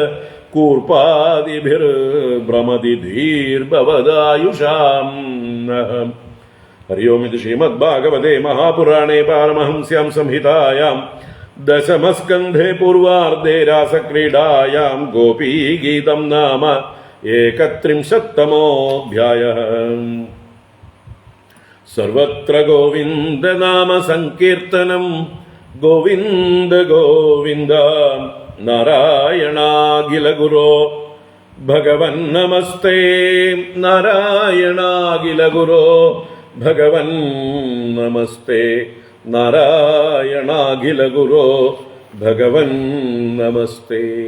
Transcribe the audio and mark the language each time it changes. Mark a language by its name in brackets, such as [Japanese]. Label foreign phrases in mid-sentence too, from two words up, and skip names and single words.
[Sanskrit] कूर्पादिभिर्भ्रमति धीर्भवदायुषाम् हरि ओम् इति श्रीमद्भागवते महापुराणे पारमहंस्यां संहितायां दशमस्कन्धे पूर्वार्धे रासक्रीडायां गोपीगीतं नाम 31तमोऽध्यायः। सर्वत्र गोविन्द नाम संकीर्तनं गोविन्द गोविन्द നാരായണാഖിലഗുരോ ഭഗവൻ നമസ്തേ. നാരായണാഖിലഗുരോ ഭഗവൻ നമസ്തേ. നാരായണാഖിലഗുരോ ഭഗവൻ നമസ്തേ.